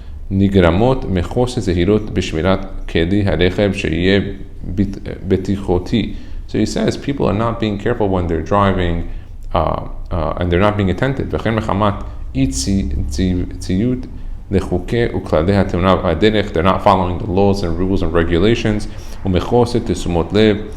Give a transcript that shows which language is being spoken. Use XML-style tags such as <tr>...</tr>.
<he>נגרמות מחוסר זהירות בשמירת כלי הרכב שיהיה בטיחותי.</he> <en>So he says people are not being careful when they're driving and they're not being attentive.</en> <he>וכן מחמת אי ציות לחוקי וכללי התאונה והדרך,</he> <en>they're not following the laws and rules and regulations.</en> <he>ומחוסר תשומת לב</he>